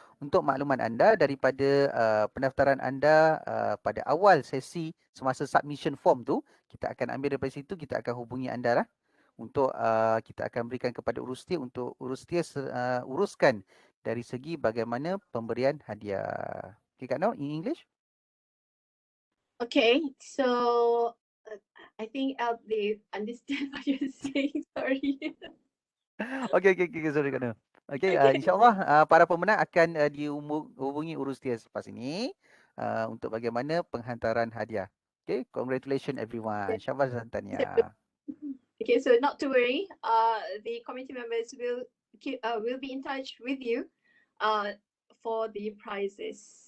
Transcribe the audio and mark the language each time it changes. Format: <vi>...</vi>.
<ms>Untuk makluman anda, daripada pendaftaran anda pada awal sesi semasa submission form tu, kita akan ambil daripada situ, kita akan hubungi anda lah. Untuk kita akan berikan kepada urustia untuk urustia uruskan dari segi bagaimana pemberian hadiah.</ms> <en>Okay, Kak Nur, in English? Okay, so I think they understand what you're saying. Sorry. Okay, sorry Kak Nur.</en> <ms>Okay, insyaAllah para pemenang akan dihubungi urustia selepas ini untuk bagaimana penghantaran hadiah.</ms> <en>Okay, congratulations everyone.</en> <ms>Syabas dan tahniah.</ms> <en>Okay, so not to worry. The committee members will be in touch with you for the prizes.</en>